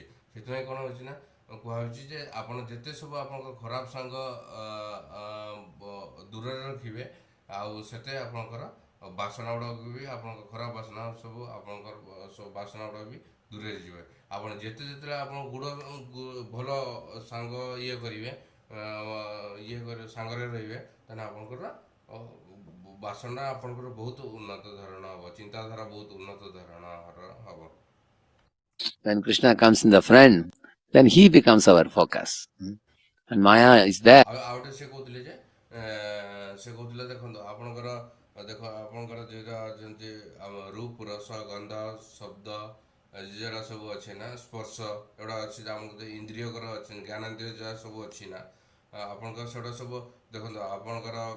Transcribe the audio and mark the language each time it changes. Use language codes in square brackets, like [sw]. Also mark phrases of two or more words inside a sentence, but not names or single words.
[or] ସେଥିପାଇଁ କ'ଣ ହେଉଛି ନା କୁହାହେଉଛି ଯେ ଆପଣ ଯେତେ ସବୁ ଆପଣଙ୍କ ଖରାପ ସାଙ୍ଗ ଦୂରରେ ରଖିବେ ଆଉ ସେତେ ଆପଣଙ୍କର ବାସନା ଗୁଡ଼ାକ ବି ଆପଣଙ୍କ ଖରାପ ବାସନା ସବୁ ଆପଣଙ୍କର ସବୁ ବାସନା ଗୁଡ଼ାକ ବି ଦୂରେଇ ଯିବେ। ଆପଣ ଯେତେବେଳେ ଆପଣ ଭଲ ସାଙ୍ଗ କରିବେ ସାଙ୍ଗରେ ରହିବେ, ତାହେଲେ ଆପଣଙ୍କର ବାସନା ଆପଣଙ୍କର ବହୁତ ଉନ୍ନତ ଧରଣ ହେବ, ଚିନ୍ତାଧାରା ବହୁତ ଉନ୍ନତ ଧରଣର ହେବ। [en] When Krishna comes in the front, then he becomes our focus. And Maya is there. [or] ଆଉ ଗୋଟେ ସେ କହୁଥିଲେ ଦେଖନ୍ତୁ ଆପଣଙ୍କର ଯେମିତି ରୂପ, ରସ, ଗନ୍ଧ, ଶବ୍ଦ, যেটা ସବୁ ଅଛି ନା ସ୍ପର୍ଶ ଏଗୁଡ଼ା ଅଛି ଆମକୁ ଇନ୍ଦ୍ରିୟକର ଅଛି ଜ୍ଞାନେନ୍ଦ୍ରିୟ ଯାହା ସବୁ ଅଛି ନା ଆପଣଙ୍କର ସେଗୁଡ଼ା ସବୁ ଦେଖନ୍ତୁ ଆପଣଙ୍କର